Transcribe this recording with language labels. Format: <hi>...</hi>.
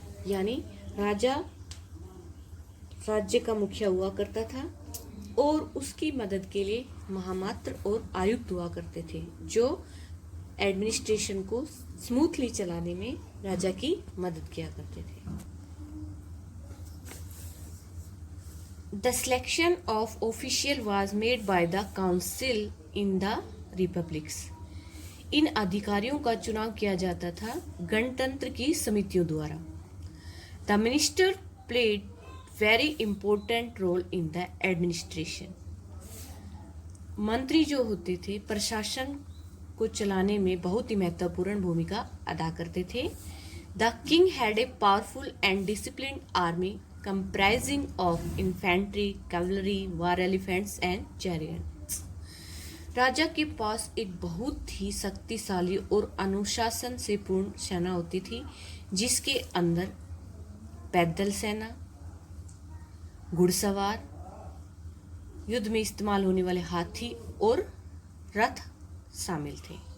<hi>यानी राजा राज्य का मुखिया हुआ करता था और उसकी मदद के लिए महामात्र और आयुक्त हुआ करते थे जो एडमिनिस्ट्रेशन को स्मूथली चलाने में राजा की मदद किया करते थे.</hi> <en>The selection of official was made by the council in the republics.</en> <hi>इन अधिकारियों का चुनाव किया जाता था गणतंत्र की समितियों द्वारा.</hi> <en>The minister played very important role in the administration.</en> <hi>मंत्री जो होते थे प्रशासन को चलाने में बहुत ही महत्वपूर्ण भूमिका अदा करते थे.</hi> <en>The king had a powerful and disciplined army comprising of infantry, cavalry, war elephants and chariots.</en> <hi>राजा के पास एक बहुत ही शक्तिशाली और अनुशासन से पूर्ण सेना होती थी जिसके अंदर पैदल सेना, घुड़सवार, युद्ध में इस्तेमाल होने वाले हाथी और रथ शामिल थे.</hi>